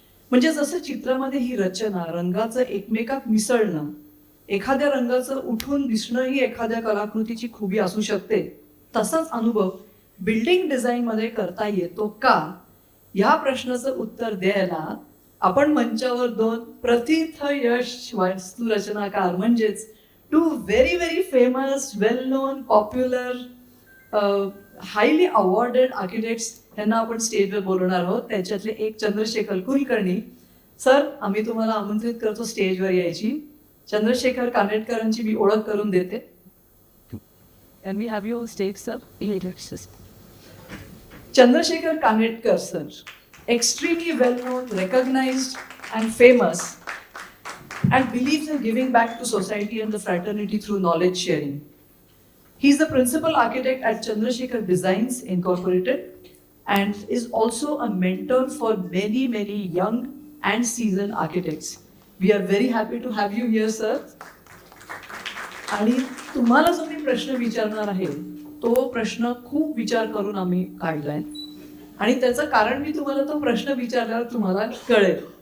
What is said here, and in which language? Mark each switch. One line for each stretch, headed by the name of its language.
Marathi: म्हणजे जसं चित्रामध्ये ही रचना, रंगाचं एकमेकात मिसळणं, एखाद्या रंगाचं उठून दिसणं ही एखाद्या कलाकृतीची खूबी असू शकते, तसाच अनुभव बिल्डिंग डिझाईनमध्ये करता येतो का, या प्रश्नाचं उत्तर द्यायला आपण मंचावर 2 प्रथित यश वास्तुरचनाकार म्हणजेच 2
English: very very famous, well known, popular, highly awarded architects
Marathi: यांना आपण स्टेजवर बोलवणार आहोत. त्याच्यातले एक चंद्रशेखर कुलकर्णी सर, आम्ही तुम्हाला आमंत्रित करतो स्टेजवर यायची. चंद्रशेखर कानेटकरांची मी ओळख करून देते.
English: And we have you stage, sir. Chandrasekhar Kanetkar sir, extremely well known, recognized and famous, and believes in giving back to society and the fraternity through knowledge sharing. He is the principal architect at Chandrasekhar Designs Incorporated and is also a mentor for many, many young and seasoned architects. We are very happy to have you here, sir.
Marathi: आणि तुम्हाला जो मी प्रश्न विचारणार आहे तो प्रश्न खूप विचार करून आम्ही काढलाय आणि त्याचं कारण मी तुम्हाला तो प्रश्न विचारल्यावर तुम्हाला कळेल.